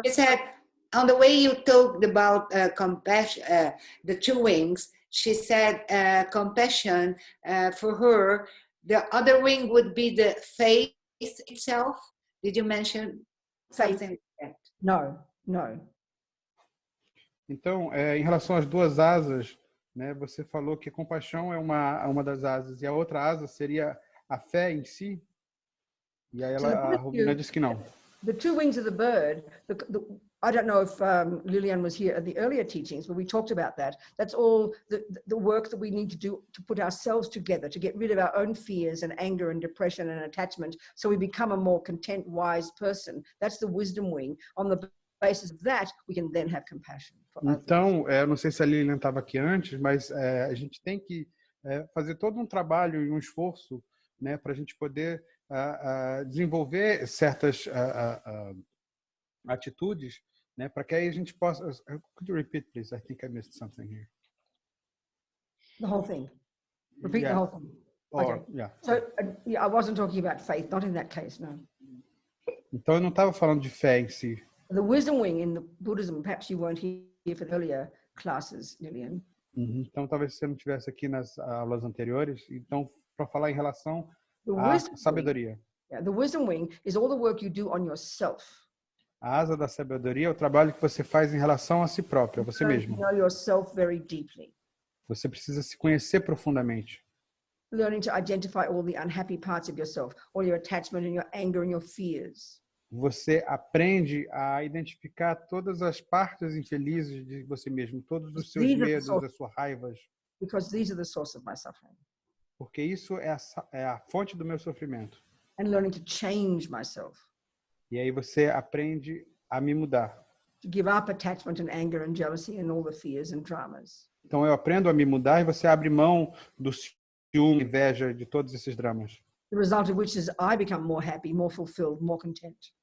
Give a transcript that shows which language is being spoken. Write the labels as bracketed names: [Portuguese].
[English] It said, on the way you talked about compassion, the two wings, she said compassion for her, the other wing would be the faith itself. Did you mention something like that? No, no. [Portuguese] Então, em relação às duas asas, né, você falou que a compaixão é uma das asas e a outra asa seria a fé em si. E aí a Robina disse que não. [English] The two wings of the bird, I don't know if Lilian was here at the earlier teachings, but we talked about that. That's all the work that we need to do to put ourselves together, to get rid of our own fears and anger and depression and attachment, so we become a more content, wise person. That's the wisdom wing. On the basis of that, we can then have compassion for others. [Portuguese] Então, eu não sei se a Lilian estava aqui antes, mas a gente tem que fazer todo um trabalho e um esforço, né, para a gente poder desenvolver certas atitudes, né, para que aí a gente possa. [English] Could you repeat, please? I think I missed something here. The whole thing. Repeat the whole thing. Okay. Yeah. So I wasn't talking about faith, not in that case, no. [Portuguese] Então, eu não estava falando de fé em si. [English] The wisdom wing in the Buddhism, perhaps you weren't here for the earlier classes, Lilian. [Portuguese] Então, talvez você não estivesse aqui nas aulas anteriores. Então, para falar em relação à sabedoria. [English] The wisdom wing is all the work you do on yourself. [Portuguese] A asa da sabedoria é o trabalho que você faz em relação a si próprio, a você mesmo. [English] You know yourself very deeply. [Portuguese] Você precisa se conhecer profundamente. [English] Learning to identify all the unhappy parts of yourself, all your attachment and your anger and your fears. [Portuguese] Você aprende a identificar todas as partes infelizes de você mesmo, todos os seus medos, as suas raivas. [English] Because these are the source of my suffering. [Portuguese] Porque isso é a fonte do meu sofrimento. [English] And learning to change myself. [Portuguese] E aí você aprende a me mudar. [English] To give up attachment and anger and jealousy and all the fears and dramas. [Portuguese] Então eu aprendo a me mudar e você abre mão do ciúme, inveja, de todos esses dramas. [English] The result of which is I become more happy, more fulfilled, more content.